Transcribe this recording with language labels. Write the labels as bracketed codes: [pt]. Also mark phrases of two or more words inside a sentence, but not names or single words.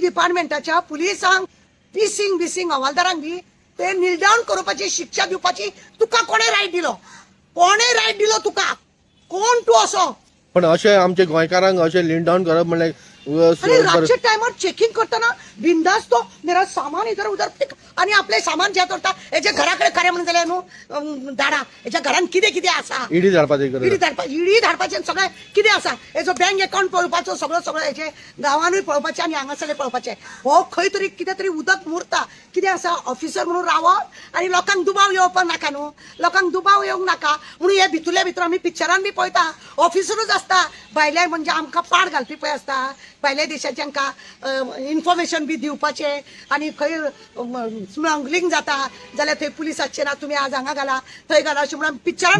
[kok] पुलीस डिपार्टमेंटाच्या पुलिसांक बिसिंग हवालदारांक बी ते नील डाऊन करपाची शिक्षा दिवपाची तुका कोणे रायट दिलो? कोणे रायट दिलो तुका? कोण तू असो? पण अशें आमचे गोंयकारांक अशें लीन डावन करप म्हणल्यार आणि रातच्या टायमार चेकिंग करताना बिंदास [hi] तो मेरा सामान इधर उधर फेक [kok] आणि आपले सामान जे करता हेजे घराकडे खरें म्हणून जाल्यार न्हू धाडा हेच्या घरान कितें कितें आसा ईडी धाडपाची गरज ईडी धाडपाचें सगळें कितें आसा हेजो [en] bank account [kok] पळोवपाचो सगळो हेजे गांवांनूय पळोवपाचें आनी हांगासरलें पळोवपाचें हो खंय तरी कितें तरी उदक मुरता कितें आसा ऑफिसर म्हणून रावप आनी लोकांक दुबाव येवपाक नाका न्हू लोकांक दुबाव येवंक नाका म्हणून हे भितुरल्या भितर आमी पिक्चरान बी पळयता ऑफिसरूच आसता भायले म्हणजे आमकां पाड घालपी पळय आसता भायल्या देशाचे हांकां इन्फॉर्मेशन बी दिवपाचें आनी खंय स्मगलिंग जाता जाल्यार थंय पुलिसाचे ना तुमी आज हांगा घाला थंय घाला अशें म्हणून पिक्चरान